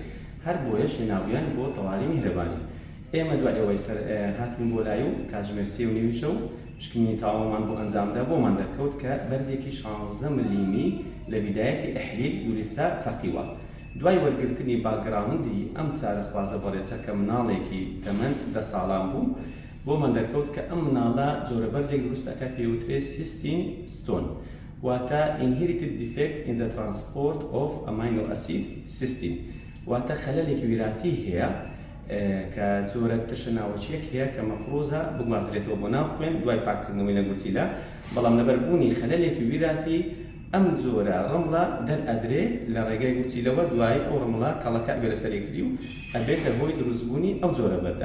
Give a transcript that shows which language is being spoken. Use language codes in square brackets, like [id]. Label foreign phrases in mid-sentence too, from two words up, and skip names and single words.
[ckb] هەر بۆیەش هێناویان بۆ تەواوی میهرەبانی. ئێمە دوای ئەوەی هاتین بۆ لای و کاتژمێر 3:30 شەو پشکنینی تاوامان بۆ ئەنجامدا بۆمان دەرکەوت کە بەردێکی 16 ملیمی لە بیدایەتی ئەحلیل یوریثرا چەقیوە. دوای وەرگرتنی باگراوندی ئەم چارەخوازە بەڕێزە کە مناڵێکی تەمەن 10 ساڵان بوو بۆمان دەرکەوت کە ئەم مناڵە جۆرە بەردێک دروستەکە پێوترێت [en] cystine stone [ckb] واتە [en] inherited defect in the transport of amino acid cysteine [ckb] واتە خەلەلێکی ویراتی هەیە کە جۆرە تشناوەچیەک هەیە کە مەفروزە بگوازرێتەوە بۆ ناو خوێن دوای پاکردنەوەی نەگورچیلە، بەڵام لەبەربوونی خەلەلێکی ویراتی ئەم جۆرە ڕەمڵە دەرئەدرێ لە ڕێگای گورچیلەوە دوای ئەو ڕەمڵە کەڵەکە بێ لەسەرێکری و ئەبێتە هۆی دروستبوونی ئەو جۆرە بەردا.